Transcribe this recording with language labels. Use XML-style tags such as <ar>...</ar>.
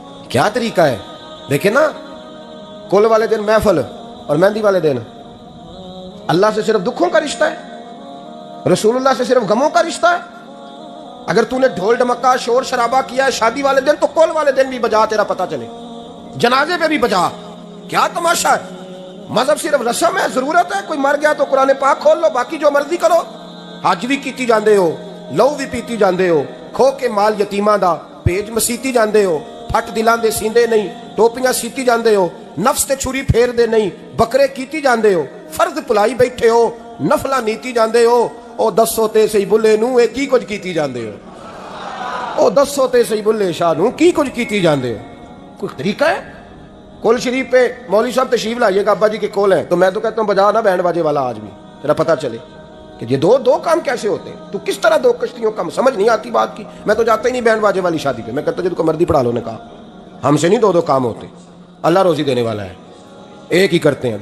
<ur>کیا طریقہ ہے دیکھیں نا, کل والے دن محفل اور مہندی والے دن اللہ سے صرف دکھوں کا رشتہ ہے, رسول اللہ سے صرف غموں کا رشتہ ہے. اگر تو نے ڈھول ڈمکا شور شرابہ کیا ہے شادی والے دن تو کل والے دن بھی بجا, تیرا پتہ چلے, جنازے پہ بھی بجا. کیا تماشا ہے؟ مذہب صرف رسم ہے, ضرورت ہے. کوئی مر گیا تو قرآن پاک کھول لو, باقی جو مرضی کرو.</ur> <pa>حج بھی کیتی جاندے ہو, لو بھی پیتی جاندے ہو, کھو کے مال یتیماں دا پیج مسیتی جاندے ہو, پھٹ دلاں دے سیندے نہیں, ٹوپیاں سیتی جاندے ہو, نفس تے چھری پھیر دے نہیں, بکرے کیتی جاندے ہو, فرض پلائی بیٹھے ہو, نفلاں نیتی جاندے ہو. او دسو تے سی بلے نو اے کی کچھ کیتی جاندے ہو, او دسو تے سی بلے شاہ نو کی کچھ کیتی جاندے ہو.</pa> <ur>کوئی طریقہ ہے؟ کول شریف پہ مولوی صاحب تشریف لائیے گا ابا جی کے کول ہیں تو میں تو کہتا ہوں بجا نا بینڈ باجے والا آج بھی, تیرا پتہ چلے کہ یہ دو کام کیسے ہوتے ہیں. تو کس طرح 2 کشتیوں کا سمجھ نہیں آتی بات کی. میں تو جاتا ہی نہیں بینڈ باجے والی شادی پہ, میں کہتا جب کو مردی پڑھا لو. نے کہا ہم سے نہیں 2 کام ہوتے, اللہ روزی دینے والا ہے, ایک ہی کرتے ہیں.</ur>